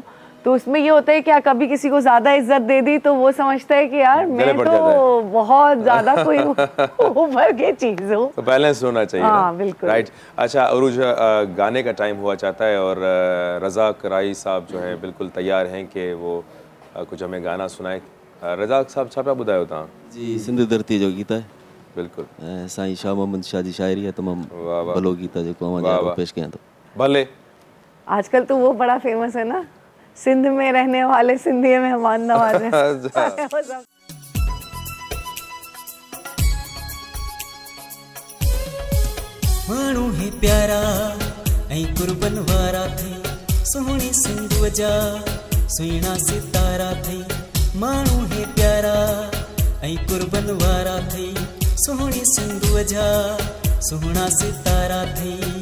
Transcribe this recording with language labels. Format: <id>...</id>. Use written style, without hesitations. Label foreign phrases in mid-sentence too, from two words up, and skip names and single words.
<ur>تو اس میں یہ ہوتا ہے کہ کبھی کسی کو زیادہ عزت دے دی تو وہ سمجھتا ہے کہ یار میں تو بہت زیادہ کوئی اوپر کی چیز ہوں. تو بیلنس ہونا چاہیے. ہاں، بالکل. राइट। اچھا عروج، گانے کا ٹائم ہوا چاہتا ہے، اور رزاق رائی صاحب جو ہے بالکل تیار ہیں کہ وہ کچھ ہمیں گانا سنائے.</ur> <sd>रज़ाक साहब छा पिया ॿुधायो तव्हां? जी, सिंध धरती जो गीत है बिल्कुल, साईं शाह मोहम्मद शाह जी शायरी है, तमामु भलो गीत है जो पेश कयां तो। भले</sd> <ur>آج کل تو وہ بڑا فیمس ہے نا، سندھ میں رہنے والے سندھی مہمان نوازے.</ur> <sd>माण्हू है प्यारा ऐं कुर्बन वारा थई, सोहणी सिंधु जा सुहिणा सितारा थई। माण्हू है प्यारा ऐं कुर्बन वारा थई, सोहणी सिंधु जा सुहिणा सितारा थई।</sd>